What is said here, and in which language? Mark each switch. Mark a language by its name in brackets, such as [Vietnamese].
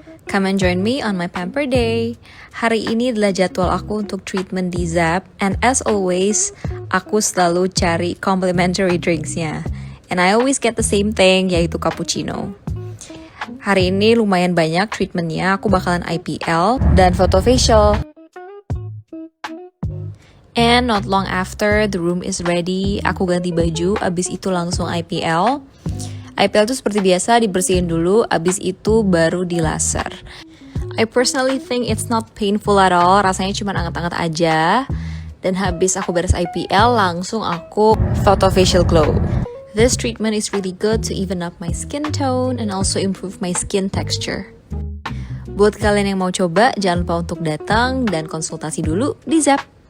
[English] Come and join me on my pamper day. [Indonesian] Hari ini adalah jadwal aku untuk treatment di Zap, [English] and as always, [Indonesian] aku selalu cari complimentary drinksnya. [English] And I always get the same thing, [Indonesian] yaitu cappuccino. Hari ini lumayan banyak treatmentnya, aku bakalan IPL dan photo facial. [English] And not long after the room is ready, [Indonesian] aku ganti baju, abis itu langsung IPL. IPL itu seperti biasa dibersihin dulu, abis itu baru dilaser. [English] I personally think it's not painful at all, [Indonesian] rasanya cuma anget-anget aja. Dan habis aku beres IPL, langsung aku photo facial glow. [English] This treatment is really good to even up my skin tone and also improve my skin texture. [Indonesian] Buat kalian yang mau coba, jangan lupa untuk datang dan konsultasi dulu di Zap.